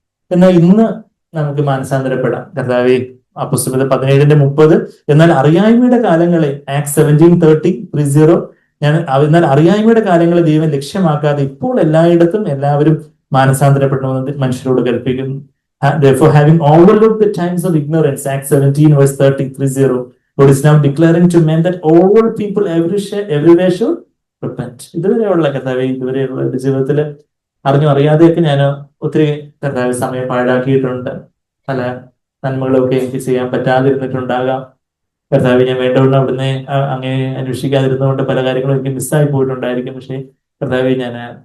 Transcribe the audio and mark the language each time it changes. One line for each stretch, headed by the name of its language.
Malayalam: എന്നാൽ ഇന്ന് നമുക്ക് മാനസാന്തരപ്പെടാം. കർത്താവെ, അപ്പോസ്തലർ 17:30 എന്നാൽ അറിയായ്മയുടെ കാലങ്ങളെ, ആക്ട് 17:30 എന്നാൽ അറിയായ്മയുടെ കാലങ്ങളെ ദൈവം ലക്ഷ്യമാക്കാതെ ഇപ്പോൾ എല്ലായിടത്തും എല്ലാവരും മാനസാന്തരപ്പെടണമെന്ന് മനുഷ്യരോട് കൽപ്പിക്കുന്നു.
English: Therefore, having overlooked the times of ignorance, Acts 17:30, God is now declaring to men that all people everywhere should repent.
Malayalam: ഇതുവരെയുള്ള കർത്താവെ, ഇതുവരെയുള്ള എന്റെ ജീവിതത്തിൽ അറിഞ്ഞു അറിയാതെയൊക്കെ ഞാൻ ഒത്തിരി കർത്താവ് സമയം പാഴാക്കിയിട്ടുണ്ട്. പല നന്മകളൊക്കെ എനിക്ക് ചെയ്യാൻ പറ്റാതിരുന്നിട്ടുണ്ടാകാം. കർത്താവ്, ഞാൻ വേണ്ടവണ്ണം അവിടുന്ന് അങ്ങനെ അന്വേഷിക്കാതിരുന്നതുകൊണ്ട് പല കാര്യങ്ങളും എനിക്ക് മിസ്സായി പോയിട്ടുണ്ടായിരിക്കും. പക്ഷേ കർത്താവ്, ഞാൻ